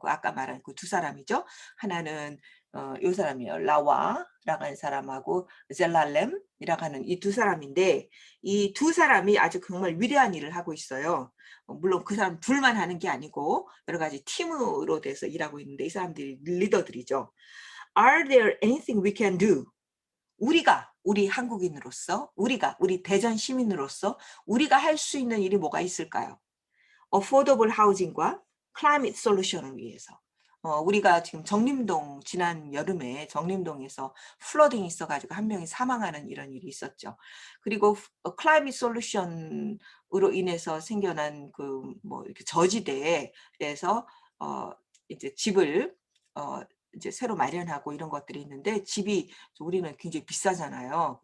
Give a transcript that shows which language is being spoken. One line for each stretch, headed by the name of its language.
Korean: 아까 말한 그 두 사람이죠. 하나는 이 사람이요, 라와라고 하는 사람하고 젤랄렘이라고 하는 이 두 사람인데, 이 두 사람이 아주 정말 위대한 일을 하고 있어요. 물론 그 사람 둘만 하는 게 아니고 여러 가지 팀으로 돼서 일하고 있는데 이 사람들이 리더들이죠.
English: Are there anything we can do?
Korean: 우리 한국인으로서, 우리 대전 시민으로서 우리가 할 수 있는 일이 뭐가 있을까요? Affordable housing과 climate solution을 위해서. 우리가 지금 정림동, 지난 여름에 정림동에서 플러딩이 있어가지고 한 명이 사망하는 이런 일이 있었죠. 그리고 climate solution으로 인해서 생겨난 이렇게 저지대에서 이제 집을 이제 새로 마련하고 이런 것들이 있는데, 집이 우리는 굉장히 비싸잖아요.